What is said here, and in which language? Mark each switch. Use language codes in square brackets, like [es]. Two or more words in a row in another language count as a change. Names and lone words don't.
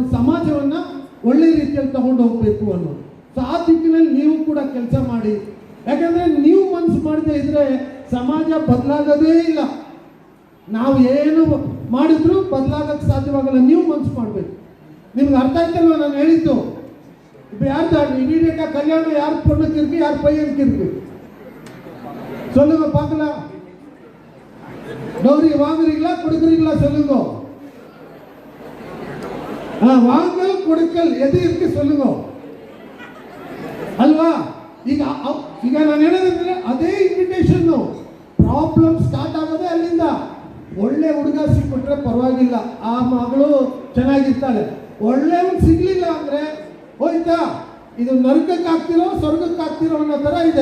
[kn] ಸಮಾಜವನ್ನು ಒಳ್ಳೆ ರೀತಿಯಲ್ಲಿ ತಗೊಂಡು ಹೋಗಬೇಕು ಅನ್ನೋದು. ಸೊ ಆ ದಿಕ್ಕಿನಲ್ಲಿ ನೀವು ಕೂಡ ಕೆಲಸ ಮಾಡಿ. ಯಾಕಂದರೆ ನೀವು ಮನಸ್ಸು ಮಾಡದೇ ಇದ್ರೆ ಸಮಾಜ ಬದಲಾಗೋದೇ ಇಲ್ಲ. ನಾವು ಏನು ಮಾಡಿದ್ರು ಬದಲಾಗಕ್ಕೆ ಸಾಧ್ಯವಾಗಲ್ಲ. ನೀವು ಮನಸ್ಸು ಮಾಡಬೇಕು. ನಿಮ್ಗೆ ಅರ್ಥ ಆಯ್ತಲ್ವ ನಾನು ಹೇಳಿದ್ದು? [ta] இப்போ யார் தான் இமீடியட்டாக கல்யாணம் யார் பொண்ணுக்கு இருக்கு, யார் பையனுக்கு இருக்கு? சொல்லுங்க பார்க்கலாம். டௌரி வாங்குறீங்களா கொடுக்குறீங்களா சொல்லுங்க. வாங்கல் கொடுக்கல் எது இருக்கு சொல்லுங்க ಅಲ್ವಾ. [kn] ಈಗ ನಾನು ಹೇಳೋದಂದ್ರೆ ಅದೇ ಇನ್ವಿಟೇಷನ್ನು. [en] problem start [kn] ಆಗೋದೇ ಅಲ್ಲಿಂದ. ಒಳ್ಳೆ ಹುಡುಗ ಸಿಕ್ಬಿಟ್ರೆ ಪರವಾಗಿಲ್ಲ, ಆ ಮಗಳು ಚೆನ್ನಾಗಿರ್ತಾಳೆ. ಒಳ್ಳೆಯವನು ಸಿಗ್ಲಿಲ್ಲ ಅಂದ್ರೆ ಹೋಯ್ತಾ, ಇದು ನರಕಕ್ಕೆ ಹಾಕ್ತಿರೋ ಸ್ವರ್ಗಕ್ಕೆ ಹಾಕ್ತಿರೋ ಅನ್ನೋ ಥರ ಇದೆ.